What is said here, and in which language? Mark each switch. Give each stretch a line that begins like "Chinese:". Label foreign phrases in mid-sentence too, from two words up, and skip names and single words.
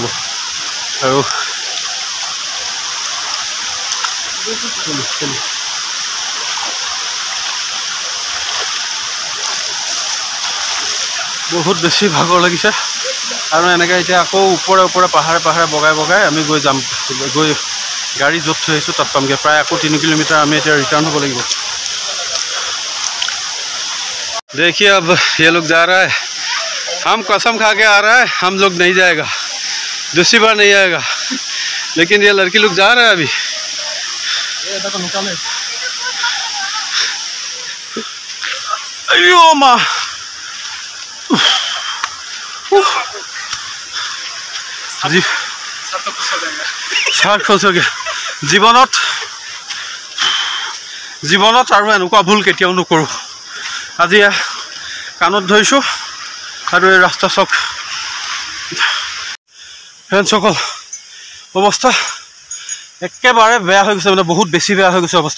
Assamese: আৰু বহুত বেছি ভাগৰ লাগিছে আৰু এনেকৈ এতিয়া আকৌ ওপৰে ওপৰে পাহাৰে পাহাৰে বগাই বগাই আমি গৈ যাম, গৈ গাড়ী য'ত থৈ আহিছোঁ তাত পামগৈ। প্ৰায় আকৌ 3 কিলোমিটাৰ আমি এতিয়া ৰিটাৰ্ণ হ'ব লাগিব।
Hindi: देखिए अब ये लोग जा रहा है, हम कसम खा के आ रहा है हम लोग नहीं जाएगा, दूसरी बार नहीं आएगा, लेकिन ये लड़की लोग जा रहा है अभी। अयो माँ जी सार खुश हो गया
Assamese: জীৱনত আৰু এনেকুৱা ভুল কেতিয়াও নকৰোঁ। আজি কাণত ধৰিছোঁ আৰু এই ৰাস্তা চক ফ্ৰেণ্ডসকল অৱস্থা একেবাৰে বেয়া হৈ গৈছে, মানে বহুত বেছি বেয়া হৈ গৈছে অৱস্থা।